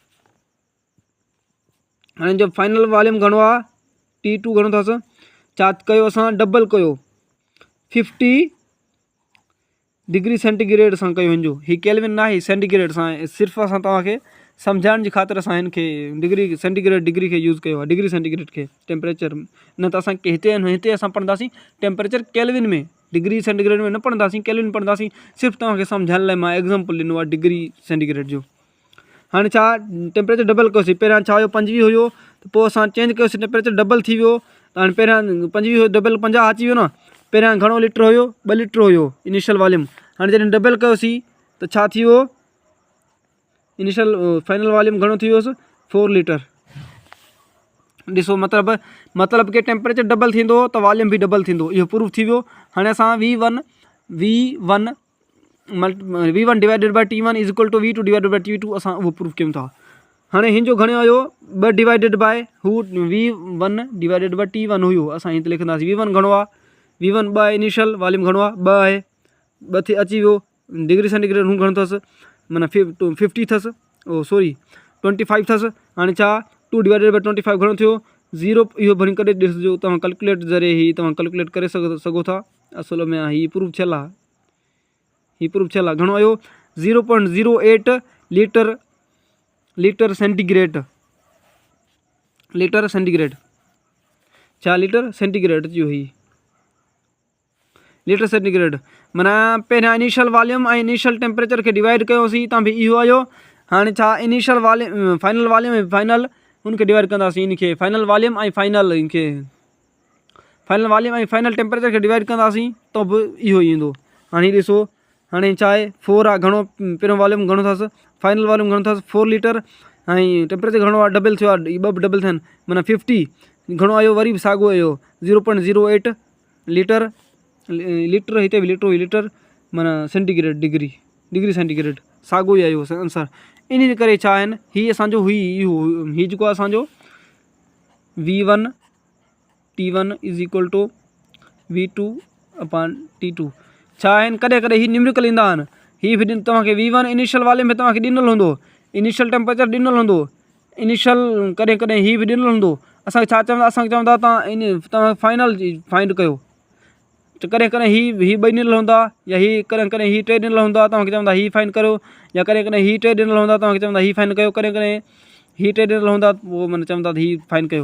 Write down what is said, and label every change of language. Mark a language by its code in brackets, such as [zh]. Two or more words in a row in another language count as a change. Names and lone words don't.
[sd] हाणे जो [en] final volume [sd] घणो आहे T2 घणो अथसि, छा कयो असां डबल कयो 50 [en] degree centigrade [sd] सां कयो हिनजो, ही केल्विन न आहे सेंटीग्रेड सां, सिर्फ़ु असां तव्हांखे सम्झाइण जी ख़ातिर असां हिनखे [en] degree centigrade degree [sd] खे यूज़ कयो आहे, [en] degree centigrade [sd] खे टेम्परेचर। न त असांखे हिते असां पढ़ंदासीं टेम्परेचर केल्विन में, [en] degree centigrade [sd] में न पढ़ंदासीं, केल्विन पढ़ंदासीं। सिर्फ़ु तव्हांखे सम्झाइण लाइ मां एग्ज़ाम्पल ॾिनो आहे [en] degree centigrade [sd] जो। हाणे छा टेम्परेचर डबल कयोसीं, पहिरियां छा हुयो 25 हुयो, त पोइ असां चेंज कयोसीं टेम्परेचर डबल थी वियो। त हाणे पहिरियां 25 हुयो डबल 50 अची वियो न। पहिरियां घणो लीटर हुयो 2 लीटर हुयो [en] initial volume. [sd] हाणे जॾहिं डबल कयोसीं त छा थी वियो, [en] initial final volume [sd] घणो थी वियोसि 4 लीटर। ॾिसो मतिलबु कि टेम्परेचर डबल थींदो त वॉल्यूम बि डबल थींदो, इहो प्रूफ थी वियो। हाणे असां [en] V1 divided by T1 is equal to V2 divided by T2 [sd] असां उहो प्रूफ कयूं था। हाणे हिन जो घणो आयो 2 [en] divided by [sd] हू [en] V1 divided by T1 [sd] हुयो, असां हिते लिखंदासीं V1 घणो आहे, V1 2 आहे, [en] initial volume [sd] घणो आहे 2 आहे, 2 थी अची वियो। [en] degree centigrade [sd] हू घणो अथसि माना 50 अथसि, [en] oh sorry [sd] 25 अथसि। हाणे छा 2 [en] divided by [sd] 25 घणो थियो 0, इहो भली करे ॾिसिजो तव्हां कैलकुलेट ज़रिए ही तव्हां कैलकुलेट करे सघो था। असुल में हीअ प्रूफ थियल आहे, घणो आयो 0.08 [en] litre centigrade, [sd] छा [en] litre centigrade [sd] जो ही [en] litre centigrade [sd] माना पहिरियां [en] initial volume [sd] ऐं [en] initial temperature [sd] खे डिवाइड कयोसीं त बि इहो आयो। हाणे छा [en] initial volume final volume [sd] ऐं फाइनल हुनखे डिवाइड कंदासीं, इनखे [en] final volume [sd] ऐं [en] final temperature [sd] खे डिवाइड कंदासीं त बि इहो ई ईंदो। हाणे ॾिसो हाणे छा आहे 4 आहे, घणो पहिरियों वॉल्यूम घणो अथसि, [en] final volume [sd] घणो अथसि 4 लीटर, ऐं टेम्परेचर घणो आहे डबल थियो आहे, 2 डबल थियनि माना 50 घणो आयो वरी बि साॻियो आयो 0.08 [en] litre litre [sd] हिते बि लीटर हुई लीटर माना [en] centigrade degree centigrade [sd] साॻियो ई आयो आंसर। इन करे छा आहिनि हीअ असांजो हुई हीअ जेको आहे असांजो [en] V1 T1 is equal to V2 upon T2 [sd] छा आहिनि। कॾहिं कॾहिं हीअ न्यूमेरिकल ईंदा आहिनि। हीअ बि तव्हांखे V1 इनिशियल वाले में तव्हांखे ॾिनल हूंदो, [en] initial temperature [sd] ॾिनल हूंदो, इनिशियल कॾहिं कॾहिं हीअ बि ॾिनल हूंदो। असांखे छा चवंदा, असांखे चवंदा तव्हां [en] final find [sd] कयो। त कॾहिं कॾहिं हीअ ॿई ॾिनल हूंदा या हीअ कॾहिं कॾहिं हीअ टे ॾिनल हूंदा तव्हांखे चवंदा हीअ फाइंड कयो, या कॾहिं कॾहिं हीअ टे ॾिनल हूंदा तव्हांखे चवंदा हीअ फाइंड कयो, कॾहिं कॾहिं हीअ टे ॾिनल हूंदा उहो माना चवंदा हीअ फाइंड कयो।